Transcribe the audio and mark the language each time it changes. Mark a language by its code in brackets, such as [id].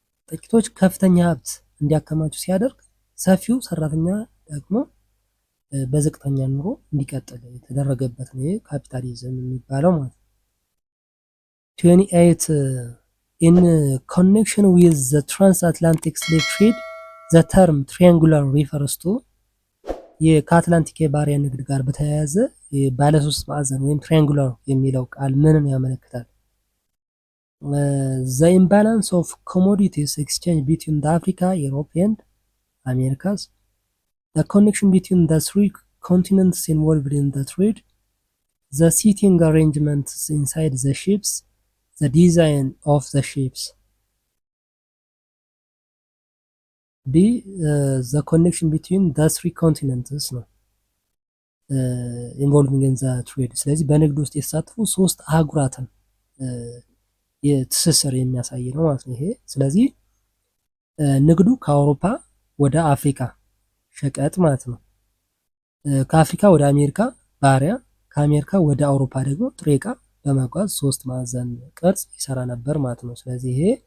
[am] ጥቂቶች ከፍተኛ ሀብት እንዲያከማቹ ሲያደርግ፣ ሰፊው ሰራተኛ ደግሞ በዝቅተኛ ኑሮ እንዲቀጥል የተደረገበት ነው ይሄ ካፒታሊዝም የሚባለው ማለት ነው። [en] 28 in connection with the transatlantic slave trade, the term triangular refers to [am] ከአትላንቲክ የባሪያ ንግድ ጋር በተያያዘ ባለሶስት ማዕዘን ወይም ትሪያንጉላር የሚለው ቃል ምንን ያመለክታል? [en] the imbalance of commodities exchange between the Africa, Europe and Americas, the connection between the three continents involved in the trade, the seating arrangements inside the ships, the design of the ships. B the connection between the three continents [am] ነው [en] involving in the trade። [am] ስለዚህ በንግድ ውስጥ የተሳተፉ ሶስት አህጉራትን የትስስር የሚያሳይ ነው ማለት ነው ይሄ። ስለዚህ ንግዱ ከአውሮፓ ወደ አፍሪካ ሸቀጥ ማለት ነው፣ ከአፍሪካ ወደ አሜሪካ ባሪያ፣ ከአሜሪካ ወደ አውሮፓ ደግሞ ጥሬ ዕቃ በመጓዝ ሶስት ማዕዘን ቅርጽ ይሰራ ነበር ማለት ነው። ስለዚህ ይሄ